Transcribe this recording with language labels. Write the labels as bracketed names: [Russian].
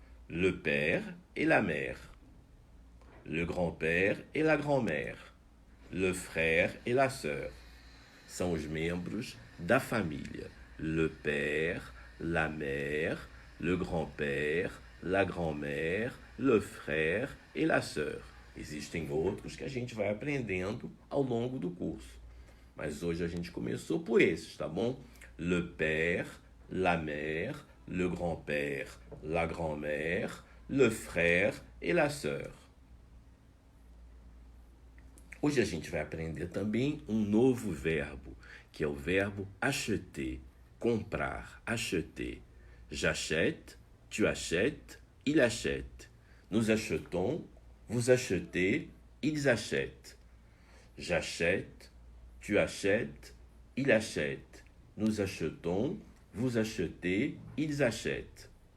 [French] Le père et la mère. Le grand-père et la grand-mère. Le frère et la sœur. [Portuguese] São os membros da família. [French] Le père, la mère, le grand-père, la grand-mère, le frère et la sœur. [Portuguese] Existem outros que a gente vai aprendendo ao longo do curso. Mas hoje a gente começou por esses, tá bom? [French] Le père, la mère, le grand-père, la grand-mère, le frère et la sœur. [Portuguese] Hoje a gente vai aprender também um novo verbo, que é o verbo acheter, comprar, acheter. [French] J'achète, tu achètes, il achète. Nous achetons, vous achetez, ils achètent. J'achète, tu achètes, il achète. Nous achetons, vous achetez, ils achètent.